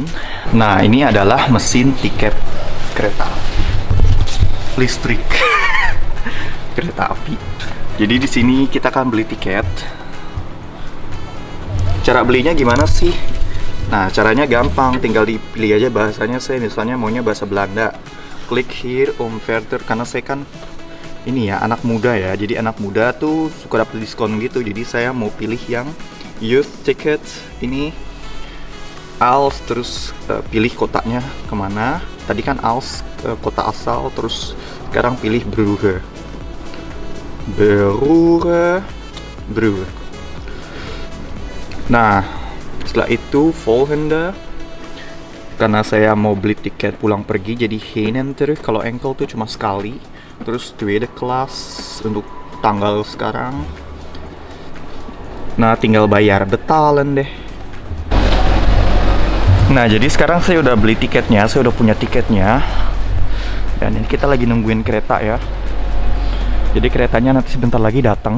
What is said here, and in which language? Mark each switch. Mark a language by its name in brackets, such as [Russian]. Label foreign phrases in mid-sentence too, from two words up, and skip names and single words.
[Indonesian] Nah, ini adalah mesin tiket kereta listrik. Kereta api. Jadi di sini kita akan beli tiket. Cara belinya gimana sih? Nah, caranya gampang, tinggal dipilih aja bahasanya. Saya misalnya maunya bahasa Belanda. [Dutch] Klik here om verder, [Indonesian] karena saya kan ini ya anak muda ya. Jadi anak muda tuh suka dapat diskon gitu. Jadi saya mau pilih yang [English] youth ticket [Indonesian] ini. Als, terus pilih kotanya kemana. Tadi kan Als kota asal, terus sekarang pilih Brugge. Brugge. Nah, setelah itu volgende, karena saya mau beli tiket pulang pergi, jadi [Dutch] heen en terug. [Indonesian] Kalau enkel tuh cuma sekali. Terus tweede kelas untuk tanggal sekarang. Nah, tinggal bayar, betalen deh. Nah, jadi sekarang saya udah beli tiketnya, saya udah punya tiketnya. Dan ini kita lagi nungguin kereta ya. Jadi keretanya nanti sebentar lagi datang.